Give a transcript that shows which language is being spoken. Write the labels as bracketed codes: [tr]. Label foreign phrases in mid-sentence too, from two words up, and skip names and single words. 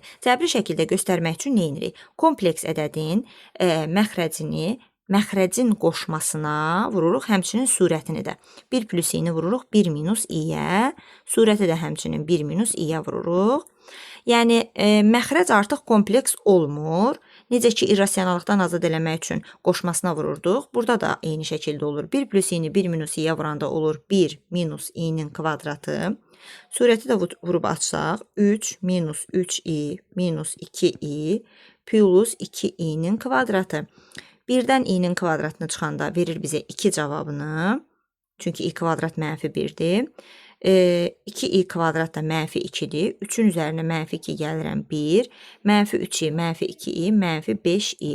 [az] Cəbri şəkildə göstərmək üçün nə edirik? Kompleks ədədin məxrəcin qoşmasına vururuq, həmçinin surətini də. 1 plus i-ni vururuq 1 minus i-yə, surəti də həmçinin 1 minus i-yə vururuq. Yəni, məxrəc artıq kompleks olmur. Necə ki, irrasionallıqdan azad eləmək üçün qoşmasına vururduq. Burada da eyni şəkildə olur. 1 plus i-ni 1 minus i-yə vuranda olur 1 minus i-nin kvadratı. Surəti də vurub açsaq, 3 minus 3i minus 2i plus 2i-nin kvadratı. 1-dən i-nin kvadratını çıxanda verir bizə 2 cavabını. Çünki i kvadrat -1-dir. 2i kvadrat da -2-dir. 3-ün üzərinə -2 gəlirəm 1. -3i, -2i, -5i.